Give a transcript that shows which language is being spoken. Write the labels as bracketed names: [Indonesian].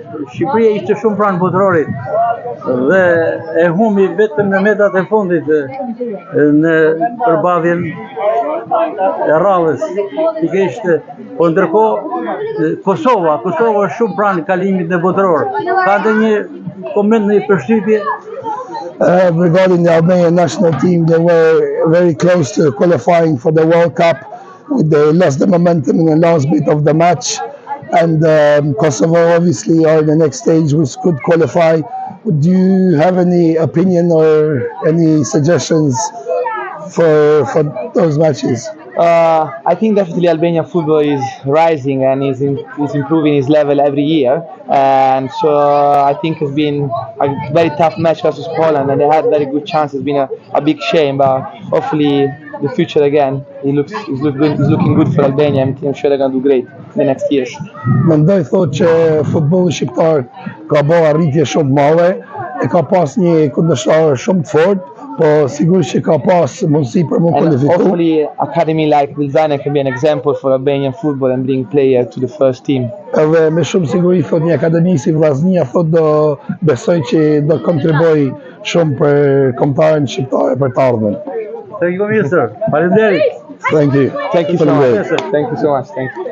[Albanian] Shqipëria ishte shumë pranë botërorit dhe e humbi vetëm në metrat e fundit në përballjen e rradhës. Pikërisht, po ndërkohë Kosova është shumë pranë kalimit në botëror. Ka ndonjë koment në përshtypje? [English] Regarding the Albanian national team, they were very close to qualifying for the World Cup. They lost the momentum in the last bit of the match, and Kosovo obviously are in the next stage which could qualify. do you have any opinion or any suggestions for those matches? I think definitely Albanian football is rising and is improving its level every year, and so I think it's been a very tough match versus Poland, and they had very good chances. It's been a big shame, but hopefully the future again is looking good for Albania, and I'm sure they're going to do great in the next years. [Albanian] Mendoj thotë që futbolli shqiptar ka bërë arritje shumë të madhe, e ka pas një kundërshtar shumë të fortë, po sigurisht që ka pas mundësi për mund kualifiku. [English] Hopefully academy like Vildana can be an example for Albanian football and bring players to the first team. [Albanian] Edhe me shumë siguri thot një akademi si Vllaznia thot do besoj që do kontriboj shumë për kombëtarën shqiptare për të ardhmen. [English] Thank you, Mr. [Albanian] Faleminderit. [English] Thank you. Thank you so much. Thank you so much. Thank you.